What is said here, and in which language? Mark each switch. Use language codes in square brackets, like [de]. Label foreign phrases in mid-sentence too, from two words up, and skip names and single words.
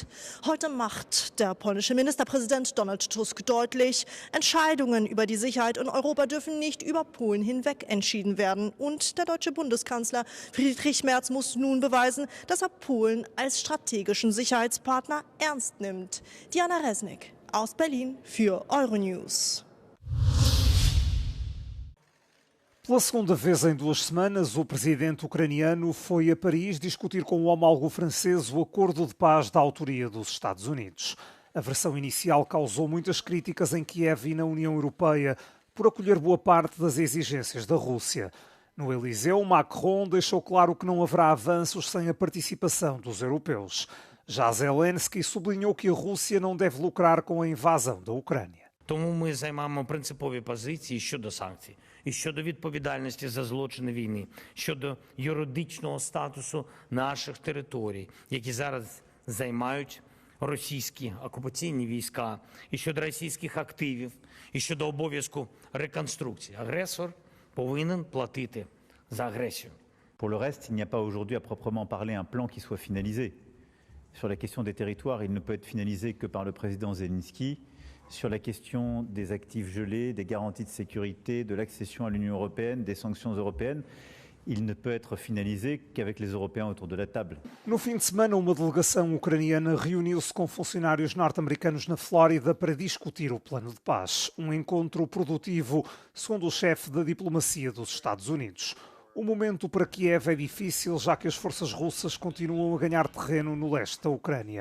[de] Heute macht der polnische Ministerpräsident Donald Tusk deutlich, Entscheidungen über die Sicherheit in Europa dürfen nicht über Polen hinweg entschieden werden. Und der deutsche Bundeskanzler Friedrich Merz muss nun beweisen, dass er Polen als strategischen Sicherheitspartner ernst nimmt. Diana Resnick aus Berlin für Euronews. [pt] Pela segunda vez em 2 semanas, o presidente ucraniano foi a Paris discutir com o homólogo francês o acordo de paz da autoria dos Estados Unidos. A versão inicial causou muitas críticas em Kiev e na União Europeia por acolher boa parte das exigências da Rússia. No Eliseu, Macron deixou claro que não haverá avanços sem a participação dos europeus. Já Zelensky sublinhou que a Rússia não deve lucrar com a invasão da Ucrânia. [uk] Тому ми займаємо принципові позиції щодо санкцій, і щодо відповідальності за злочини війни, щодо юридичного статусу наших територій, які зараз займають російські окупаційні війська, і щодо російських активів, і щодо обов'язку реконструкції. Агресор повинен платити за агресію. [fr] Pour le reste, il n'y a pas aujourd'hui à proprement parler un plan qui soit finalisé. Sur la question des territoires, il ne peut être finalisé que par le président Zelensky. Sur la question des actifs gelés, des garanties de sécurité, de l'accession à l'Union européenne, des sanctions européennes, il ne peut être finalisé qu'avec les Européens autour de la table. [pt] No fim de semana, uma delegação ucraniana reuniu-se com funcionários norte-americanos na Flórida para discutir o plano de paz. Um encontro produtivo, segundo o chefe da diplomacia dos Estados Unidos. O momento para Kiev é difícil, já que as forças russas continuam a ganhar terreno no leste da Ucrânia.